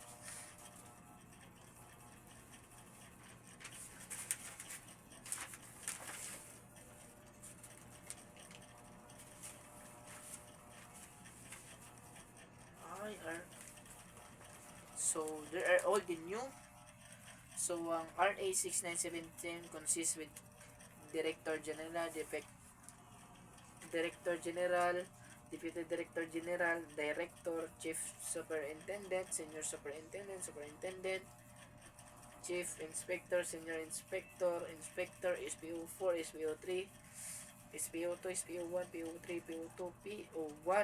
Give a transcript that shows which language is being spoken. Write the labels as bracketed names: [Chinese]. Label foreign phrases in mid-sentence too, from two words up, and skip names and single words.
[English] So there are all the new. So ang RA 6917 consists with Director General, Director General, Deputy Director General, Director, Chief Superintendent, Senior Superintendent, Superintendent, Chief Inspector, Senior Inspector, Inspector, SPO4, SPO3, SPO2, SPO1, PO3, PO2, PO1.